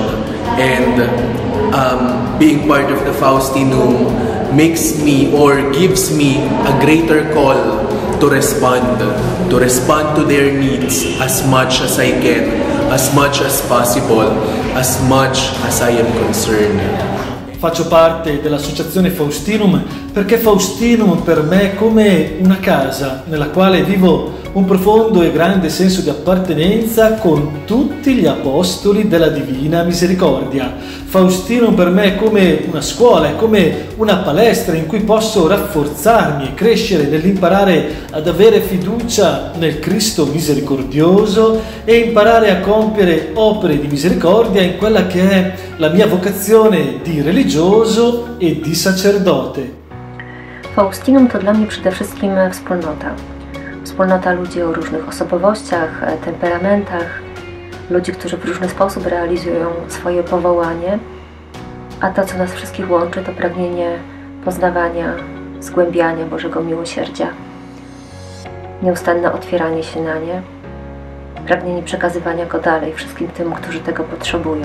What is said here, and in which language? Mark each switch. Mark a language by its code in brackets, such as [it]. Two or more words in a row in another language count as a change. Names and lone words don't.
[en] And being part of the Faustinum makes me or gives me a greater call to respond to their needs as much as I can, as much as possible, as much as I am concerned. [it] Faccio parte dell'associazione Faustinum perché Faustinum per me è come una casa nella quale vivo un profondo e grande senso di appartenenza con tutti gli apostoli della Divina Misericordia. Faustinum per me è come una scuola, è come una palestra in cui posso rafforzarmi e crescere nell'imparare ad avere fiducia nel Cristo misericordioso e imparare a compiere opere di misericordia in quella che è la mia vocazione di religioso e di sacerdote. [pl] Faustinum to dla mnie przede wszystkim wspólnota. Wspólnota ludzi o różnych osobowościach, temperamentach, ludzi, którzy w różny sposób realizują swoje powołanie, a to, co nas wszystkich łączy, to pragnienie poznawania, zgłębiania Bożego miłosierdzia, nieustanne otwieranie się na nie, pragnienie przekazywania go dalej wszystkim tym, którzy tego potrzebują.